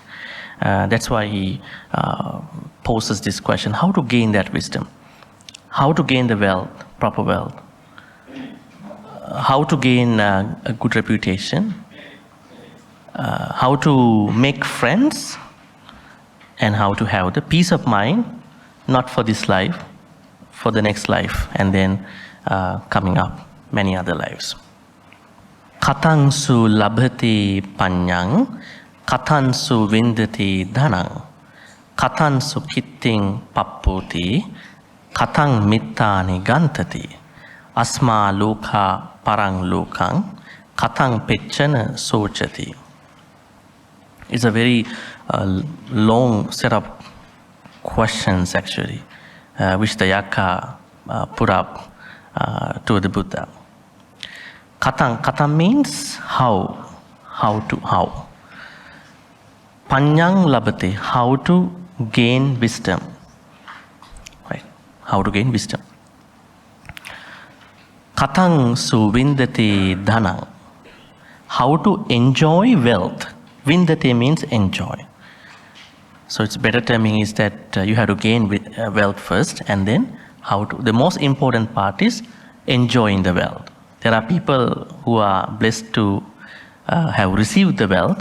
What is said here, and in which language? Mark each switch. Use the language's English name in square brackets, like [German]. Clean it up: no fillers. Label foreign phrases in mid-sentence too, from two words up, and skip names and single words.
[English] That's why he poses this question: how to gain that wisdom, how to gain the wealth, proper wealth, how to gain a good reputation, how to make friends, and how to have the peace of mind, not for this life, for the next life, and then coming up many other lives. [Pali] Katansu labhati panyang, katansu vindati dhanang, katansu kitting pappoti, katang mittani gantati, asma loka parang lokang, katang pechana sochati. [English] It's a very long set of questions actually, which the Yakka put up to the Buddha. Katang means how to. [Pali] Panyang labhati, [English] how to gain wisdom. Right? How to gain wisdom. [Pali] Katang su vindati dhanang, [English] how to enjoy wealth. Vindati means enjoy. So it's better terming is that you have to gain wealth first, and then how to. The most important part is enjoying the wealth. There are people who are blessed to have received the wealth.